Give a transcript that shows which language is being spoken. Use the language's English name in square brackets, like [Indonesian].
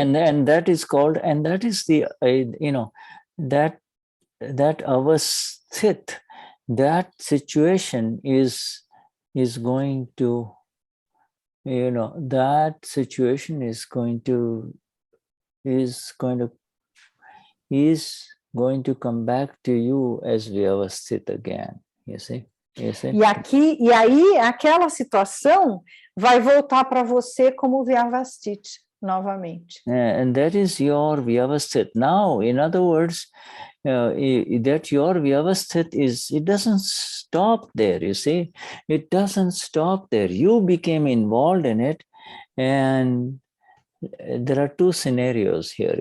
[English] And that is called, and that is the, that Avasthit, that situation is going to, that situation is going to come back to you as Vyavasthit again, you see? [Portuguese] E aí, aquela situação vai voltar para você como Vyavasthit novamente. [English] And that is your Vyavasthit. Now, in other words, that your Vyavasthit it doesn't stop there, you see? It doesn't stop there. You became involved in it, and there are two scenarios here.